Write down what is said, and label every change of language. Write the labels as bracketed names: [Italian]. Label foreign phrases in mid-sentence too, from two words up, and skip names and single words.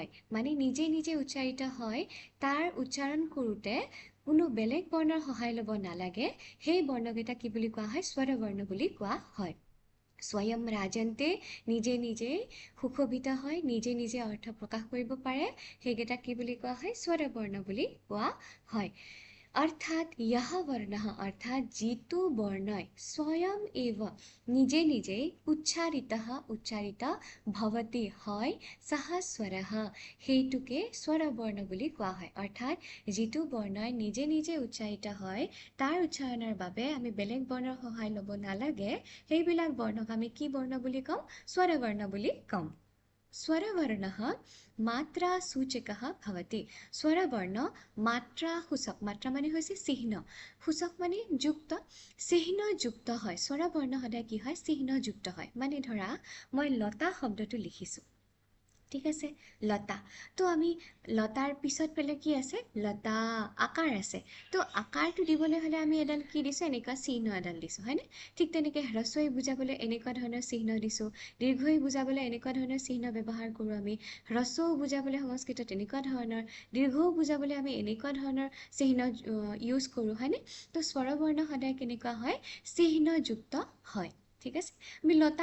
[Assamese] মানে নিজে নিজে উচ্চাৰিত হয় তাৰ উচ্চাৰণ কৰোঁতে কোনো বেলেগ বৰ্ণৰ সহায় ল'ব নালাগে সেই বৰ্ণকেইটা কি বুলি কোৱা হয় স্বৰবৰ্ণ বুলি কোৱা হয় [Sanskrit] স্বয়ং ৰাজন্তে [Assamese] নিজে নিজে সুশোভিত হয় নিজে নিজে অৰ্থ প্ৰকাশ কৰিব পাৰে সেইকেইটা কি বুলি কোৱা হয় স্বৰবৰ্ণ বুলি কোৱা হয় অৰ্থাৎ [Sanskrit] यः वर्णः [Assamese] অৰ্থাৎ যিটো বৰ্ণই [Sanskrit] স্বয়ং এव [Assamese] নিজে নিজেই উচ্চাৰিত ভৱতি হয় [Sanskrit] সহ স্বৰঃ [Assamese] সেইটোকে স্বৰবৰ্ণ বুলি কোৱা হয় অৰ্থাৎ যিটো বৰ্ণই নিজে নিজে উচ্চাৰিত হয় তাৰ উচ্চাৰণৰ বাবে আমি বেলেগ বৰ্ণৰ সহায় ল'ব নালাগে সেইবিলাক বৰ্ণক আমি কি বৰ্ণ বুলি ক'ম স্বৰবৰ্ণ বুলি ক'ম [Sanskrit] स्वरवर्णः मात्रा सूचकः भवति स्वरवर्ण मात्रा सूचक मात्रा [Assamese] माने হৈছে চিহ্ন সূচক মানে যুক্ত চিহ্ন যুক্ত হয় স্বৰবৰ্ণ সদায় কি হয় চিহ্ন যুক্ত হয় মানে ধৰা মই লতা শব্দটো লিখিছোঁ ঠিক আছে লতা তো আমি লতাৰ পিছত পেলে কি আছে লতা আকাৰ আছে তো আকাৰটো দিবলৈ হ'লে আমি এডাল কি দিছোঁ এনেকুৱা চিহ্ন এডাল দিছোঁ হয়নে ঠিক তেনেকৈ হ্ৰস্বই বুজাবলৈ এনেকুৱা ধৰণৰ চিহ্ন দিছোঁ দীৰ্ঘই বুজাবলৈ এনেকুৱা ধৰণৰ চিহ্ন ব্যৱহাৰ কৰোঁ আমি হ্ৰস্বও বুজাবলৈ সংস্কৃতত এনেকুৱা ধৰণৰ দীৰ্ঘও বুজাবলৈ আমি এনেকুৱা ধৰণৰ চিহ্ন ইউজ কৰোঁ হয়নে তো স্বৰবৰ্ণ সদায় কেনেকুৱা হয় চিহ্নযুক্ত হয় ঠিক আছে আমি লতা